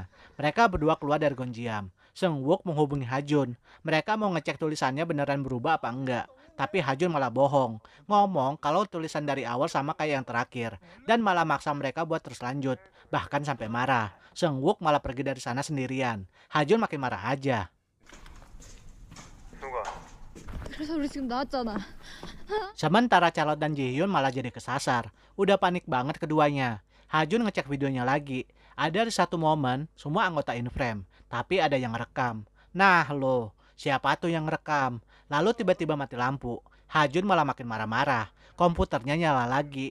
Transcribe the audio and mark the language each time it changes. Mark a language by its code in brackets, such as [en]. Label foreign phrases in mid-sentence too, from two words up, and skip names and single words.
[id] Mereka berdua keluar dari Gonjiam. Seung-wook menghubungi Hajun. Mereka mau ngecek tulisannya beneran berubah apa enggak. Tapi Hajun malah bohong, ngomong kalau tulisan dari awal sama kayak yang terakhir, dan malah maksa mereka buat terus lanjut, bahkan sampai marah. Seung-wook malah pergi dari sana sendirian. Hajun makin marah aja. [ko] 누가? 그래서 우리 지금 나왔잖아. [id] Sementara Charlotte dan Ji-hyun malah jadi kesasar. Udah panik banget keduanya. Hajun ngecek videonya lagi. Ada di satu momen, semua anggota [en] in frame, [id] tapi ada yang rekam. Nah lo, siapa tuh yang rekam? Lalu tiba-tiba mati lampu. Hajun malah makin marah-marah. Komputernya nyala lagi.